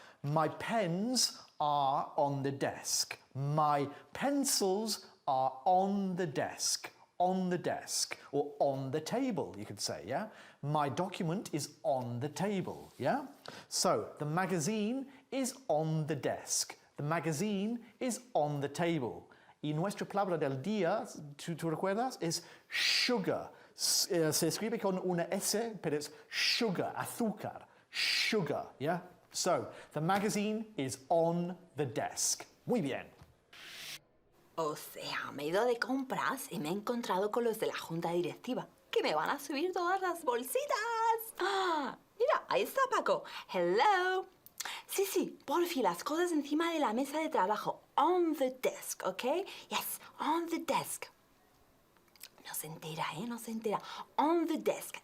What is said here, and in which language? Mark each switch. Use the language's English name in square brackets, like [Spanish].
[English] My pens are on the desk. My pencils are on the desk, or on the table, you could say, yeah? My document is on the table, yeah? So, the magazine is on the desk. The magazine is on the table. [Spanish] Y nuestra palabra del día, ¿tú recuerdas? Es sugar. Se escribe con una S, pero es sugar, azúcar. [English] Sugar, yeah? So, the magazine is on the desk. [Spanish] Muy bien. O sea, me he ido de compras y me he encontrado con los de la junta directiva, que me van a subir todas las bolsitas. ¡Ah! Mira, ahí está Paco. Hello. Sí, sí, por fin, las cosas encima de la mesa de trabajo. [English] On the desk, ¿ok? Yes, on the desk. [Spanish] No se entera, ¿eh? No se entera. [English] On the desk.